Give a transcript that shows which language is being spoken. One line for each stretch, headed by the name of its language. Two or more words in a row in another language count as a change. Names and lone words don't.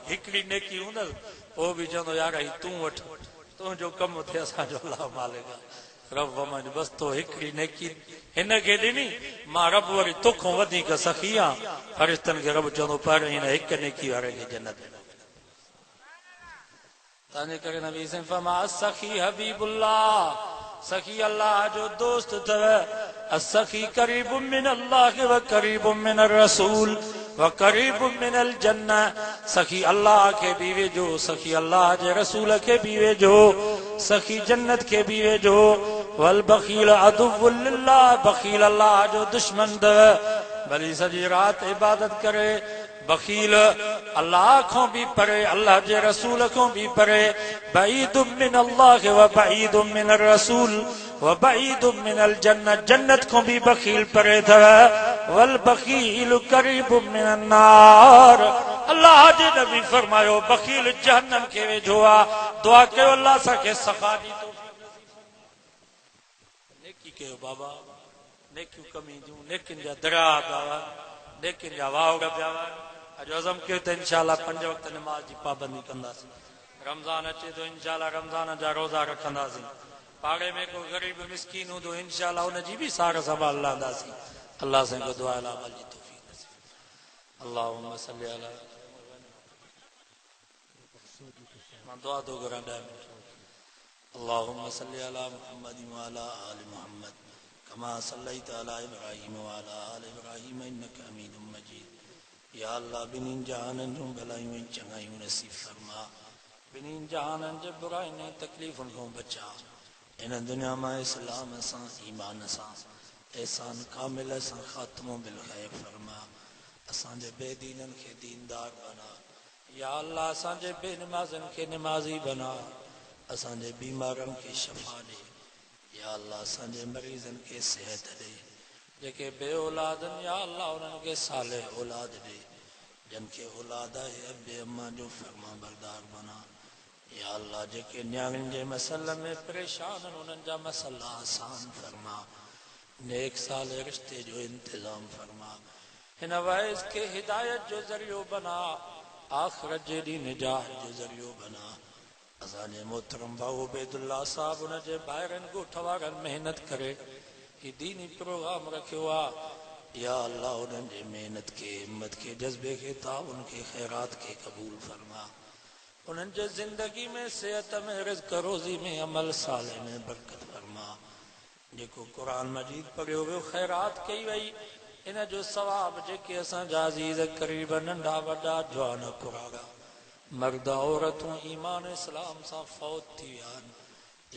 Sindhi: हिकिड़ी नेकी हूंदसि, उहो बि चवंदो, यार ही तूं वठ, तुंहिंजो कमु थिए असांजो अल्लाह मालिक आहे। रब फरमाईंदो, बस तो हिकिड़ी नेकी हिनखे ॾिनी, मां रब वरी तोखां वधीक सखी आहियां। फरिश्तनि खे रब चवंदो, पर हिन हिक नेकी वारे खे जन्नत ॾिनो। तंहिंजे करे नबी से फरमाया,
Arabic: سخي حبيب الله,
Sindhi: सखी अल्लाह जो दोस्त अथव।
Arabic: السخي قريب من الله و قريب من رسول و قريب من الجنة.
Sindhi: सखी अल्लाह के भी वेझो, सखी अल्लाह जे रसूल के भी वेझो, सखी जन्नत के भी वेझो।
Arabic: والبخيل عدو لله,
Sindhi: बखील अल्लाह जो दुश्मन अथव। भली सॼी राति इबादत करे, बखील अल्लाह को भी परे, अल्लाह जे रसूल को भी परे।
Arabic: بعيد من الله و بعيد من رسول و بعيد من الجنة,
Sindhi: जन्नत को भी बखील परे अथव।
Arabic: والبخيل قريب من النار,
Sindhi: अल्लाह जे नबी फरमायो बखील जहन्नम के वेझो आहे। दुआ कयो अल्लाह असांखे सखा दी तौफीक नसीब फरमाए। नेकी कयो बाबा, नेकियूं कमी जूं, नेकिन जा दरिया पिया, नेकिन जा वावड़ पिया। अॼु अज़म कयो त इंशाअल्लाह 5 वक़्त नमाज जी पाबंदी कंदासीं। रमज़ान अचे थो, इंशाअल्लाह रमज़ान जा रोज़ा रखंदासीं। पाड़े में को गरीब मिस्कीन हूंदो, इंशाअल्लाह उनजी भी सार संभाल लहंदासीं। अल्लाह से को दुआ अमल जी तौफीक नसीब।
Arabic: اللهم صل على,
Sindhi: मां दुआ तो करा 10 मिनट।
Arabic: اللهم صل على محمد و على آل محمد كما صليت على إبراهيم و على آل إبراهيم إنك حميد مجيد.
Sindhi: या अल्लाह बिन्हिनि जहाननि जूं भलायूं चङायूं नसीब फरमा, बिन्हिनि जहाननि जे बुराइयुनि ऐं तकलीफ़ुनि खां बचा। इन दुनिया में इस्लाम सां, ईमान सां, एहसान कामिल सां ख़ात्मो बिल ख़ैर फरमा। असांजे बेदीननि खे दीनदार बना। या अल्लाह असांजे बेनमाज़न के नमाज़ी बना, असांजे बीमारन के शफा दे। या अल्लाह असांजे मरीज़न के सेहत दे, जेके बे औलादन या अल्लाह उन्हनि खे साले औलाद दे, जिन खे औलाद आहे अबे अम्मा जो फरमा बरदार बना। या अल्लाह जेके न्याणियुनि जे मसइले में परेशान आहिनि उन्हनि जा मसइला आसान फरमा, नेक साल रिश्ते जो इंतजाम फरमा। हिन वैस के हिदायत जो ज़रियो बना, आखिरत जे ॾींहुं निजात जो ज़रियो बना। असांजे मोहतरम भाऊ उबैदुल्लाह साहब उन जे ॿाहिरनि ॻोठ वारनि महिनत करे ही दीनी प्रोग्राम रखियो आहे। या अल्लाह उन्हनि जे महिनत के, हिम्मत के, जज्बे के, ताउन के, खैरात के कबूल फरमा। उन्हनि जे ज़िंदगी में, सेहत में, रिज़्क़ रोज़ी में, अमल साले में बरकत फरमा। जेको क़ुरान मजीद पढ़ियो वियो, खैरात कई वई, इन जो सवाब जेके असांजा अज़ीज़ क़रीब नंढा वॾा जवान कुरागा मर्द औरतूं ईमान इस्लाम सां फौत थी विया आहिनि।